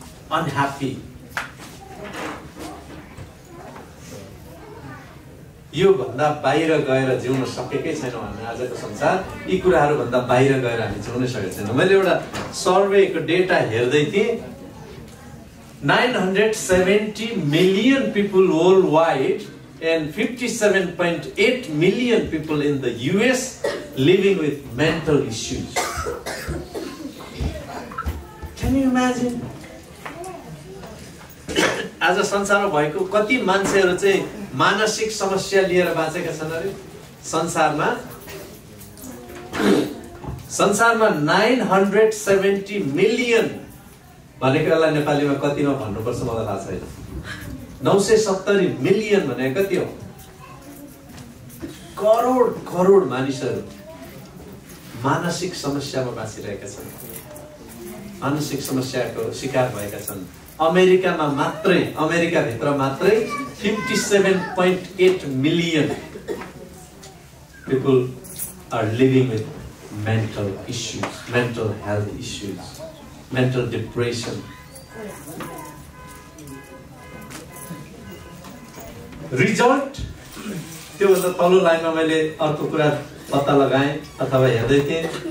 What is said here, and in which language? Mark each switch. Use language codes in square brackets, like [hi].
[ne] Unhappy, यो भन्दा बाहिर गएर जिउन सकेकै छैनौँ हामी आजको संसार। यी कुराहरू भन्दा बाहिर गएर हामी जिउन सकेका छैनौँ। मैले एउटा सर्वेको डेटा हेर्दै थिएँ। [en] 970 million people worldwide and 57.8 million people in the US living with mental issues. Can you imagine? [ne] आज संसारमा भएको कति मान्छेहरू चाहिँ मानसिक समस्या लिएर बाँचेका छन् अरे संसारमा? संसारमा 970 मिलियन भनेकोलाई नेपालीमा कतिमा भन्नुपर्छ मलाई थाहा छैन। 970 मिलियन भने कति हो? करोड करोड मानिसहरू मानसिक समस्यामा बाँचिरहेका छन्, मानसिक समस्याको शिकार भएका छन्। अमेरिकामा मात्रै, अमेरिका भित्र मात्रै [en] 57.8 million people are living with mental issues, mental health issues, mental depression. [ne] Result, त्यो भन्दा तल्लो लाइनमा मैले अर्को कुरा पत्ता लगाएँ अथवा हेर्दै थिएँ।